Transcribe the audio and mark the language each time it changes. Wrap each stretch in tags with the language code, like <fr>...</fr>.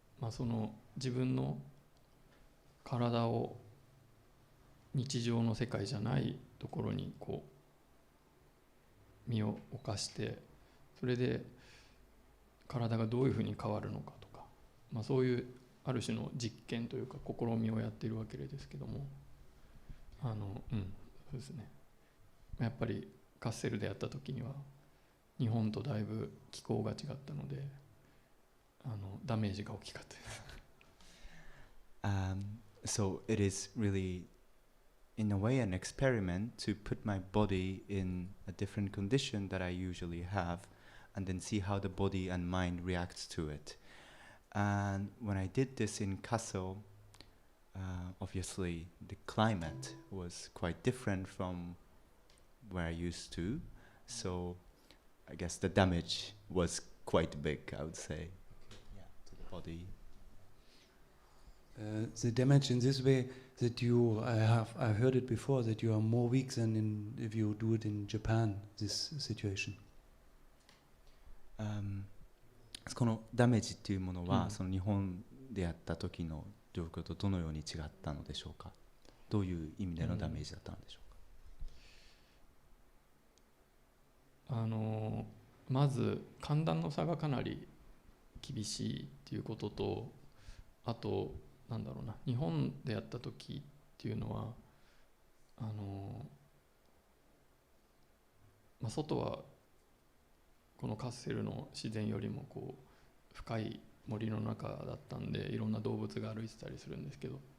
<ja>その自分の体を日常の世界じゃないところに身を置かして、それで体がどういうふうに変わるのかとか、そういうある種の実験というか試みをやっているわけですけども、そうですね。やっぱりカッセルでやった時には日本とだいぶ気候が違ったのでダメージが大きかったです。</ja> <en>So it is really, in a way, an experiment to put my body in a different condition that I usually have, and then see how the body and mind reacts to it. And when I did this in Kassel, obviously the climate was quite different from where I used to, so I guess the damage was quite big, I would say, to the body. The damage in this way that I heard it before, that you are more weak than if you do it in Japan, this situation.</en> <ja>このダメージっていうものは、うんその日本でやった時の状況とどのように違ったのでしょうか。どういう意味でのダメージだったのでしょうか。まず寒暖の差がかなり厳しいっていうことと、あとなんだろうな、日本でやった時っていうのは外はこのカッセルの自然よりもこう深い森の中だったんで、いろんな動物が歩いてたりするんですけど、</ja>